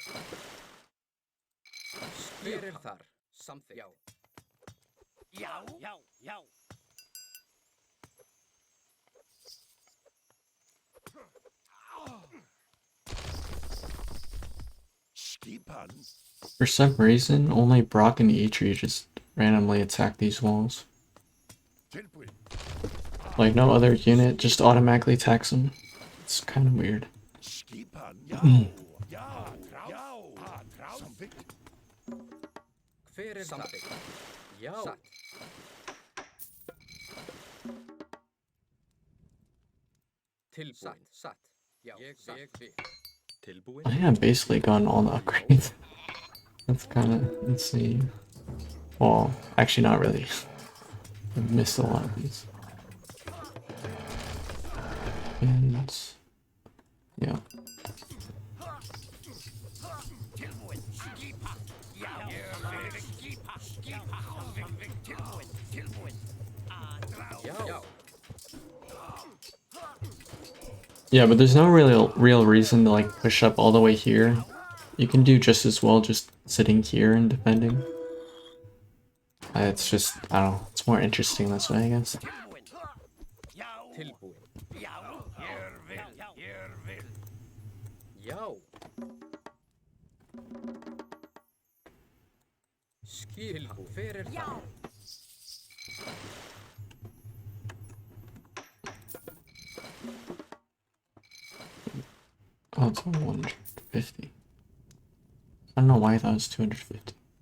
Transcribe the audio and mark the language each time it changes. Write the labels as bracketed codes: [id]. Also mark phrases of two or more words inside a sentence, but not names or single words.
[is] Hver þar? Samþykkt. Já. Já. Já. Já. Skipan. [en] For some reason, only Brock and Eitri just randomly attack these walls. [is] Tilbúin. [en] Like no other unit just automatically attacks them. It's kind of weird. [is] Skipan. Já. Já. Já. Samvikt. Hver samþykkt? Já. Satt. Til. Satt. Satt. Já. Ég vil. Tilbúin. [en] I think I've basically gotten all the upgrades. That's kind of insane. Well, actually not really. I've missed a lot of these. And yeah. [is] Tilbúin. Skipan. Já. Skipan. Skipan. Samvikt. Tilbúin. Tilbúin. Já. [en] Yeah, but there's no real reason to like push up all the way here. You can do just as well just sitting here and defending. It's just, I don't know, it's more interesting this way, I guess. [is] Tilbúin. Já. Tilbúin. Já. Ég vil. Ég vil. Já. Skip. Hver þar? [en] Oh, it's only 150. I don't know why I thought it was 250.